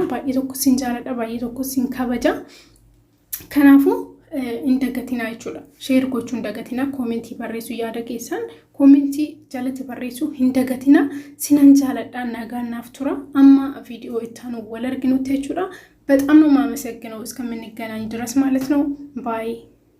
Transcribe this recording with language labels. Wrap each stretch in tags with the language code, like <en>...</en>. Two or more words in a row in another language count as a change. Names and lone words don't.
<om>Baay'ee tokko sin jaaladha, baay'ee tokko sin kabaja. Kanaafuu hin dagatinaa jechuudha. Sheer gochuun dagatinaa, koomentii barreessuu yaada keessan koomentii jalatti barreessuu hin dagatinaa. Sinan jaaladha, nagaan naaf tura. Amma ቪዲዮ ittaanu wal arginutti jechuudha.</om> <am>በጣም ነው ማመሰግነው እስከምንገናኝ ድረስ ማለት ነው። ባይ</am>